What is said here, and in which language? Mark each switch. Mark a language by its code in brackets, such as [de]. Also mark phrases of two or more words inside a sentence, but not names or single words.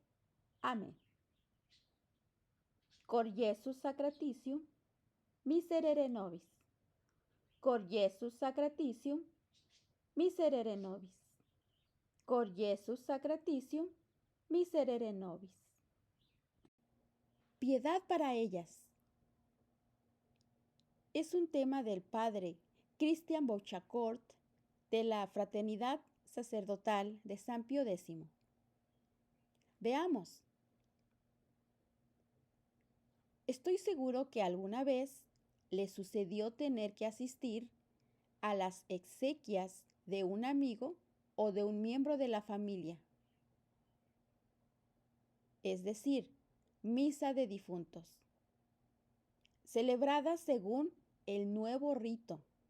[es] Amén. [la] Cor Iesus sacratitium, miserere nobis. Cor Iesus sacratitium, miserere nobis. Cor Iesus sacratitium, miserere nobis. [es] Piedad para ellas. Es un tema del padre Cristian Bouchacourt de la Fraternidad Sacerdotal de San Pío X. Veamos. Estoy seguro que alguna vez le sucedió tener que asistir a las exequias de un amigo o de un miembro de la familia, es decir, misa de difuntos, celebrada según el nuevo rito.